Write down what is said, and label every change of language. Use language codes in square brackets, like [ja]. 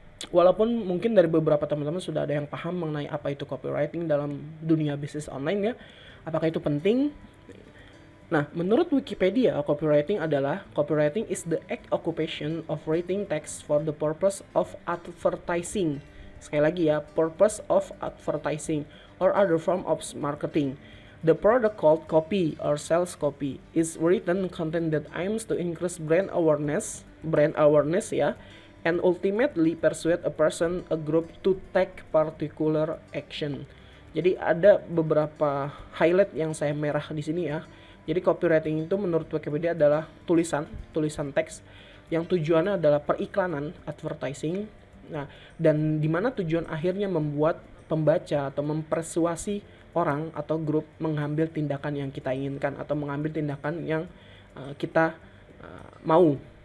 [id] Walaupun mungkin dari beberapa teman-teman sudah ada yang paham mengenai apa itu copywriting dalam dunia bisnis online ya. Apakah itu penting? Nah, menurut Wikipedia, [en] copywriting is the act occupation of writing text for the purpose of advertising. [id] Sekali lagi ya, [en] purpose of advertising or other form of marketing. The product called copy or sales copy is written content that aims to increase brand awareness ya, and ultimately persuade a person, a group to take particular action. [id] Jadi ada beberapa highlight yang saya merah di sini ya. Jadi copywriting itu menurut Wikipedia adalah tulisan teks yang tujuannya adalah periklanan, advertising. Nah, dan di mana tujuan akhirnya membuat pembaca atau mempersuasi orang atau grup mengambil tindakan yang kita inginkan atau mengambil tindakan yang kita mau.